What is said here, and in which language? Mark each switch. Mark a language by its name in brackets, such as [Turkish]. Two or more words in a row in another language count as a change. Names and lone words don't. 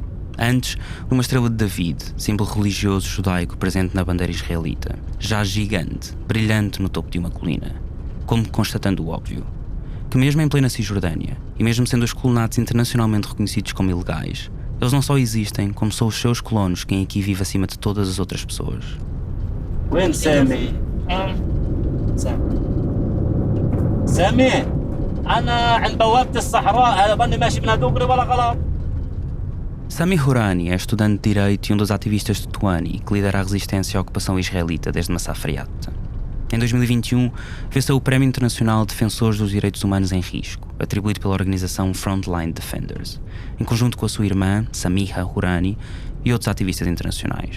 [Portuguese] Antes, uma estrela de David, símbolo religioso judaico presente na bandeira israelita, já gigante, brilhante no topo de uma colina, como constatando o óbvio, que mesmo em plena Cisjordânia, e mesmo sendo os colonatos internacionalmente reconhecidos como ilegais, eles não só existem, como são os seus colonos quem aqui vive acima de todas as outras pessoas. [Arabic] وين سامي؟ سامي أنا عند بوابة الصحراء هذا ظني ماشي من هدوغري ولا غلط [Portuguese] Sami Hourani é estudante de Direito e um dos ativistas de Tetuani que lidera a resistência à ocupação israelita desde Massaf Yatta. Em 2021, venceu o Prémio Internacional de Defensores dos Direitos Humanos em Risco, atribuído pela organização Frontline Defenders, em conjunto com a sua irmã, Samiha Hourani, e outros ativistas internacionais.